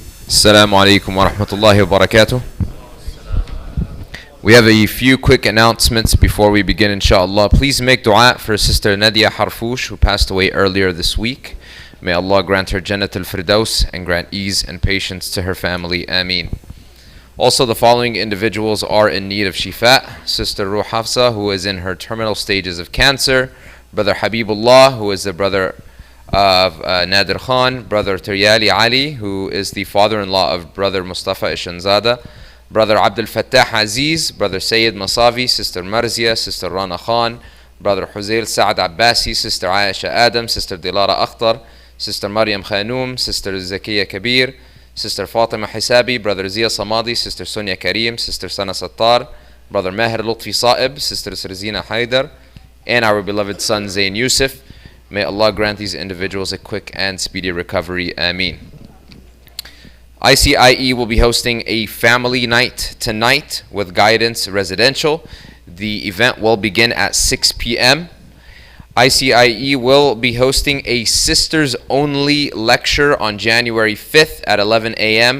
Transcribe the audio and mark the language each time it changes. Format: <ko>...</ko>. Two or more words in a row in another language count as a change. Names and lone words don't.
<ar>السلام عليكم ورحمة الله وبركاته.</ar> <en>We have a few quick announcements before we begin, inshallah. Please make dua for Sister Nadia Harfoush, who passed away earlier this week. May Allah grant her Jannat al-Firdaus and grant ease and patience to her family. Ameen. Also, the following individuals are in need of shifa. Sister Ruh Hafsa, who is in her terminal stages of cancer. Brother Habibullah, who is the brother of Nadir Khan. Brother Tiryali Ali, who is the father-in-law of Brother Mustafa Ishanzada. Brother Abdul Fattah Aziz. Brother Sayyid Masavi. Sister Marzia. Sister Rana Khan. Brother Huzail Saad Abbasi. Sister Aisha Adam. Sister Dilara Akhtar. Sister Maryam Khanoum. Sister Zakiya Kabir. Sister Fatima Hisabi. Brother Zia Samadi. Sister Sonia Karim. Sister Sana Sattar. Brother Maher Lutfi Saheb. Sister Sarzina Haidar. And our beloved son Zain Yusuf. May Allah grant these individuals a quick and speedy recovery. Ameen. ICIE will be hosting a family night tonight with Guidance Residential. The event will begin at 6 p.m. ICIE will be hosting a sisters only lecture on January 5th at 11 a.m.</en>